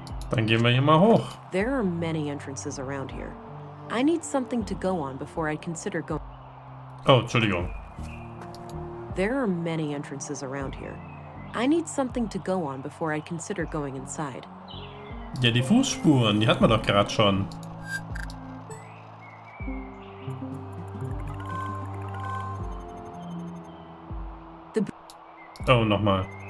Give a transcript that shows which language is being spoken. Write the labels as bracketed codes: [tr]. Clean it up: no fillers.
[de] Dann gehen wir hier mal hoch. [en] There are many entrances around here. I need something to go on before I consider going. [de] Oh, Entschuldigung. [en] There are many entrances around here. I need something to go on before I consider going inside. [de] Ja, die Fußspuren, die hatten wir doch gerade schon. Oh, nochmal.